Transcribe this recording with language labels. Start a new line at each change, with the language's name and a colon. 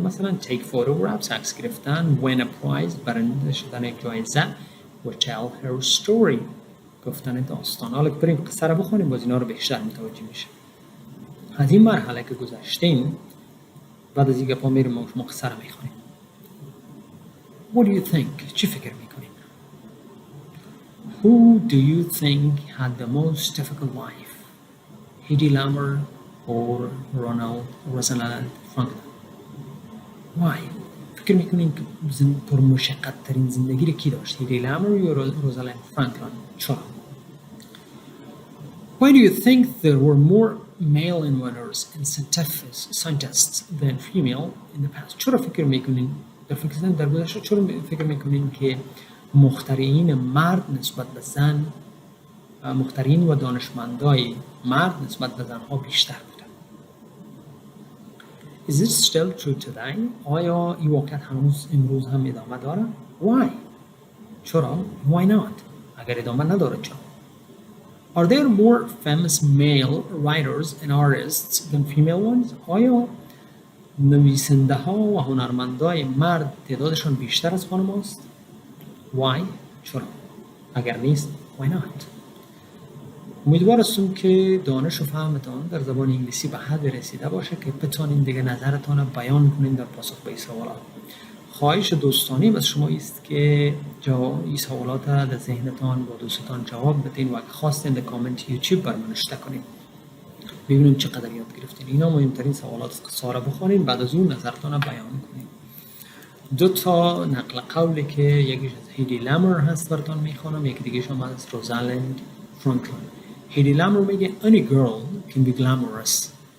Persian: مثلا
English: take photographs
Persian: عکس گرفتن.
English: win a prize
Persian: برنده شدن یک جایزه و
English: tell her story
Persian: گفتن داستان. حالا که بریم قصه را بخونیم باز اینا رو بیشتر متوجه میشه. از این مرحله که گذشتیم بعد از اینکه پا میریم ما قصه را میخونیم.
English: What do you think؟
Persian: چی فکر میکنیم؟
English: Who do you think had the most difficult life? Hedy Lamer or Rosalind Franklin? Why?
Persian: فکر میکنین که پر مشقت ترین زندگی رو کی داشت؟ هیدی لامر یا روزالند فرانکلین؟ چرا؟
English: Why do you think there were more male inventors and scientists than female in the past?
Persian: چرا فکر میکنین در گذشته چرا فکر میکنین که مخترعین مرد نسبت به زن مخترعین و دانشمندای مرد نسبت به زنها بیشتر بودن؟
English: Is this still true today?
Persian: آیا این واقعیت هنوز امروز هم ادامه داره؟
English: Why?
Persian: چرا؟
English: Why not?
Persian: اگر ادامه نداره چرا؟
English: Are there more famous male writers and artists than female ones?
Persian: آیا نویسنده ها و هنرمندای مرد تعدادشان بیشتر از خانم هاست؟
English: Why؟
Persian: چرا؟ اگر نیست
English: why not؟
Persian: امیدوار هستم که دانش و فهمتان در زبان انگلیسی به حد رسیده باشه که بتونین دیگه نظرتان رو بیان کنین در پاسخ به این سوالات. خواهش دوستانه از شما است که این سوالات در ذهنتان با دوستان جواب بدین و اگه خواستین در کامنت یوتیوب بر من نوشته کنین ببینیم چقدر یاد گرفتین. اینا مهمترین سوالات قصه را بخونین بعد از اون نظرتان رو بیان کنین. دو تا نقل قولی که یکیش از هیدی لامر هست براتون میخوانم یکی دیگه شما از روزالند فرانکلین. هیدی لامر میگه
English: any girl can be glamorous.